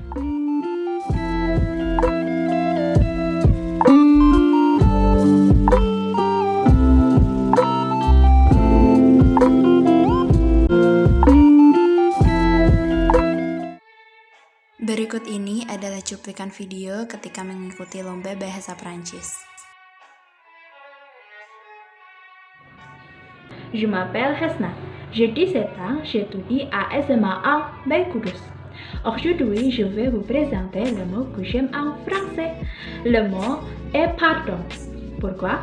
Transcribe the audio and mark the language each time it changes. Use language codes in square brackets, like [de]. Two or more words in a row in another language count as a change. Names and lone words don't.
[id] Berikut ini adalah cuplikan video ketika mengikuti lomba bahasa Prancis. [fr] Je m'appelle Hesna. J'ai 17 ans, j'étudie à SMA 1 Baik Kudus. Aujourd'hui, je vais vous présenter le mot que j'aime en français. Le mot est pardon. Pourquoi?